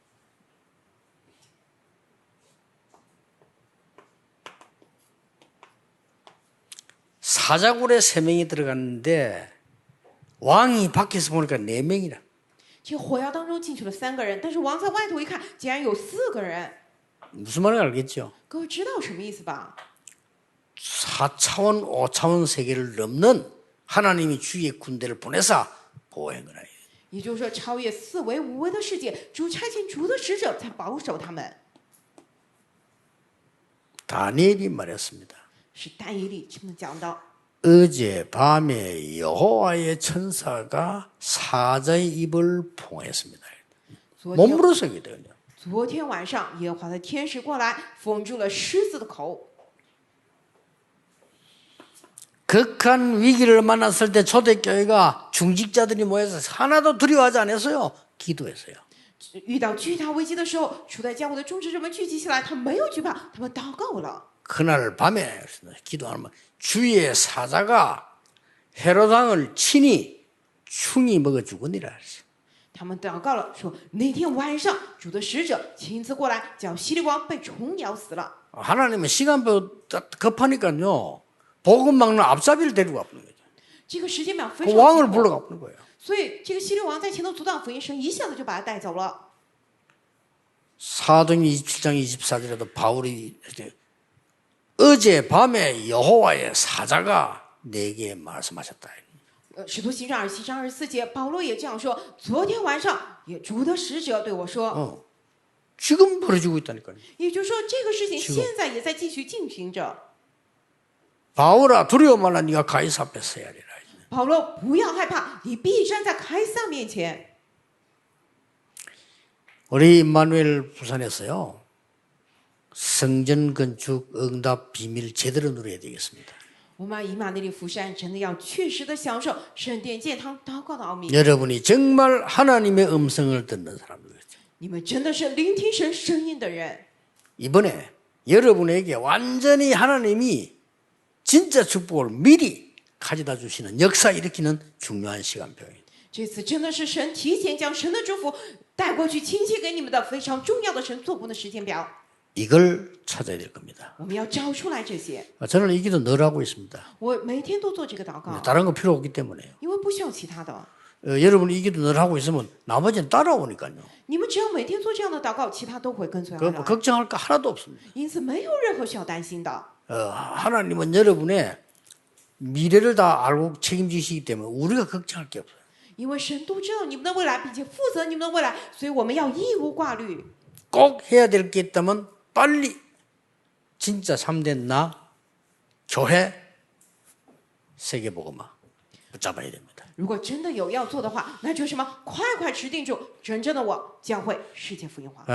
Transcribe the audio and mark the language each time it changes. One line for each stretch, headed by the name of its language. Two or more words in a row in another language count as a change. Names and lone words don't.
Korean: 사자굴에 3명이 들어갔는데 왕이 밖에서 보니까 4명이라.
Chinese: 这火窑当中进去了3个人，但是王在外头一看，竟然有4个人。
Korean: 무슨 말인지 알겠죠?
Chinese: 各位知道什么意思吧？
Korean: 4차원, 5차원 세계를 넘는 하나님이 주의 군대를 보내서 보호한 거라.
Chinese: 也就是说，超越4维、5维的世界，主差遣主的使者才保守他们。
Korean: 다니엘이 말했습니다.
Chinese: 是但以理这么讲的。
Korean: 어제 밤에 여호와의 천사가 사자의 입을 봉했습니다.
Chinese: 昨天
Korean: 몸으로서 얘기해요.
Chinese: 昨天晚上，耶和华的天使过来，封住了狮子的口。
Korean: 극한 위기를 만났을 때 초대교회가 중직자들이 모여서 하나도 두려워하지 않았어요. 기도했어요.
Chinese: 遇到巨大危机的时候，初代教会的种植者们聚集起来，他们没有惧怕，他们祷告了。
Korean: 그날 밤에 기도하면 주의 사자가 헤롯왕을 친히 충이 먹어 죽으니라.
Chinese: 他们祷告了，说那天晚上，主的使者亲自过来，叫希律王被虫咬死了。
Korean: 하나님은 시간표 급하니까요. 복음 막는 앞잡이를 데리고 가는 거죠.
Chinese: 这个时间表非
Korean: 그
Chinese: 常
Korean: 왕을
Chinese: 紧迫
Korean: 불러가 보는 거예요.
Chinese: 所以这个希律王在前头阻挡福音，神一下子就把他带走了。
Korean: 사도행 27장 24절에도 바울이 어제 밤에 여호와의 사자가 내게 말씀하셨다.
Chinese: 使徒行传27章24节，保罗也这样说：昨天晚上，也主的使者对我说，
Korean: 지금 벌어지고 있다니까요.
Chinese: 也就是说这个事情
Korean: 지금
Chinese: 现在也在继续进行着。
Korean: 바울아 두려워 말라 네가 가이사 앞에 서야 하리라.
Chinese: 保罗，不要害怕，你必站在凯撒面前。
Korean: 우리 임마누엘 부산에서요. 성전 건축 응답 비밀 제대로 누려야 되겠습니다.
Chinese: 我们以马内利福山真的要确实的享受圣殿建堂祷告的奥秘。
Korean: 여러분이 정말 하나님의 음성을 듣는 사람들이죠.
Chinese: 你们真的是聆听神声音的人。
Korean: 이번에 여러분에게 완전히 하나님이 진짜 축복을 미리 가져다 주시는 역사 일으키는 중요한 시간표입니다.
Chinese: 这次真的是神提前将神的祝福带过去，亲切给你们的非常重要的神做工的时间表。
Korean: 이걸 찾아야 될 겁니다.
Chinese: 我们要找出来这些。
Korean: 저는 이 기도 늘 하고 있습니다.
Chinese: 我每天都做这个祷告，
Korean: 다른 거 필요 없기 때문에요.
Chinese: 因为不需要其他的。
Korean: 여러분이 이 기도 늘 하고 있으면 나머지는 따라오니까요.
Chinese: 你们只要每天做这样的祷告，其他都会跟随而
Korean: 그
Chinese: 来。
Korean: 걱정할 거 하나도 없습니다.
Chinese: 因此，没有任何需要担心的。
Korean: 하나님은 여러분의 미래를 다 알고 책임지시기 때문에 우리가 걱정할 게 없어요.
Chinese: 因为神都知道你们的未来，并且负责你们的未来，所以我们要一无挂虑。
Korean: 꼭 해야 될 게 있다면 빨리 진짜 참된 나, 교회, 세계복음화 붙잡아야 됩니다.
Chinese: 如果真的有要做的话，那就是什么？快持定住真正的我，教会世界福音化。